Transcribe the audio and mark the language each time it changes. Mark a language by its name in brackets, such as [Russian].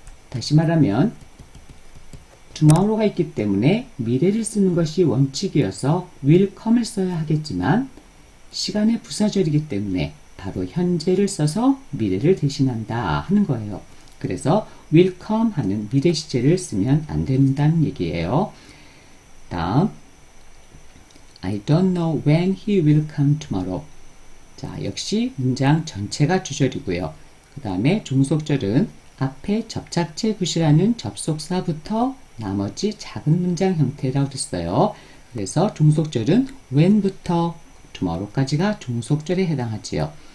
[Korean] 다시 말하면 tomorrow가 있기 때문에 미래를 쓰는 것이 원칙이어서 will come을 써야 하겠지만 시간의 부사절이기 때문에 바로 현재를 써서 미래를 대신한다 하는 거예요. 그래서 will come 하는 미래 시제를 쓰면 안 된다는 얘기예요. [English] 다음 I don't know when he will come tomorrow. [Korean] 자, 역시 문장 전체가 주절이고요. 그 다음에 종속절은 앞에 접착제 굿이라는 접속사부터 나머지 작은 문장 형태라고 그랬어요. 그래서 종속절은 when부터 tomorrow까지가 종속절에 해당하지요.